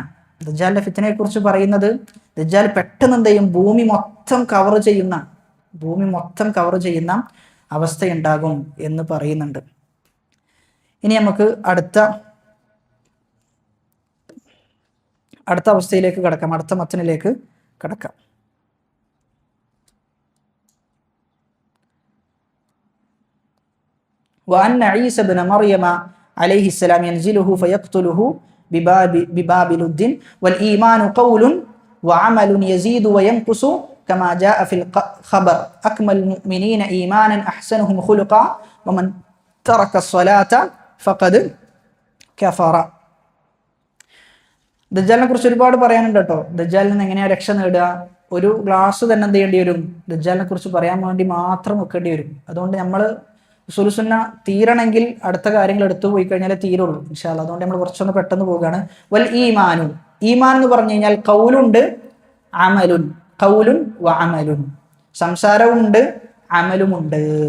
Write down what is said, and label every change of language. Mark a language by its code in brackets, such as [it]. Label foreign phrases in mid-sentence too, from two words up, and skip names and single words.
[ml] ദജ്ജാലിന്റെ ഫിത്നയെ കുറിച്ച് പറയുന്നത്, ദജ്ജാൽ പെട്ടെന്ന് എന്ത് ചെയ്യും, ഭൂമി മൊത്തം കവർ ചെയ്യുന്ന അവസ്ഥയുണ്ടാകും എന്ന് പറയുന്നുണ്ട്. ഇനി നമുക്ക് അടുത്ത അവസ്ഥയിലേക്ക് കടക്കാം, അടുത്ത മത്തനിലേക്ക് കടക്കാം. [ar] وأن عيسى بن مريم عليه السلام ينزله فيقتله بباب لد والإيمان قول وعمل يزيد وينقص كما جاء في الخبر أكمل المؤمنين إيمانا أحسنهم خلقا ومن ترك الصلاة فقد كفر. [ml] ദജ്ജാലിനെ കുറിച്ച് ഒരുപാട് പറയാനുണ്ട് കേട്ടോ. ദജ്ജാലിൽ നിന്ന് എങ്ങനെയാ രക്ഷ നേടുക? ഒരു ഗ്ലാസ് തന്നെ എന്ത് ചെയ്യേണ്ടി വരും, ദജ്ജാലിനെ കുറിച്ച് പറയാൻ വേണ്ടി മാത്രം വെക്കേണ്ടി വരും. അതുകൊണ്ട് നമ്മൾ സുലുസുന്ന തീരണമെങ്കിൽ അടുത്ത കാര്യങ്ങൾ എടുത്തു പോയി കഴിഞ്ഞാലേ തീരുള്ളൂ [ar] إن شاء الله. [ml] അതുകൊണ്ട് നമ്മൾ കുറച്ചൊന്ന് പെട്ടെന്ന് പോവുകയാണ്. [ar] والإيمان, [ml] ഈമാൻ എന്ന് പറഞ്ഞു കഴിഞ്ഞാൽ കൗലുണ്ട്, അമലുൻ, [ar] قول وعمل, [ml] സംസാരവുമുണ്ട് അമലുമുണ്ട്.